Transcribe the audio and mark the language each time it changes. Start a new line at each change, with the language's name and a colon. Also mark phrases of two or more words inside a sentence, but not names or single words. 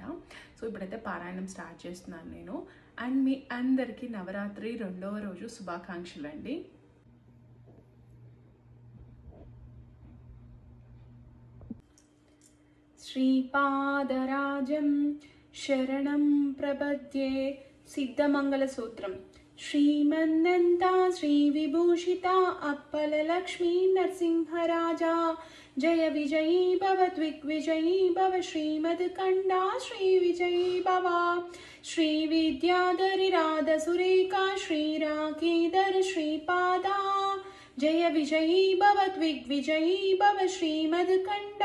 Telugu: సో ఇప్పుడైతే పారాయణం స్టార్ట్ చేస్తున్నాను నేను. అండ్ మీ అందరికీ నవరాత్రి 2వ రోజు శుభాకాంక్షలు అండి.
Sanskrit: శ్రీపాదరాజం శరణం ప్రపద్యే. సిద్ధమంగళ సూత్రం. श्रीमन्नन्ता श्रीविभूषिता अप्पललक्ष्मी नरसिंहराजा जय विजयी भव द्विग्विजयी भव श्रीमद्कण्डा श्रीविजयी भव श्रीविद्याधरिराधसुरेखा श्रीराकेधर श्रीपादा जय विजयी भव द्विग्विजयी भव श्रीमद्कण्डा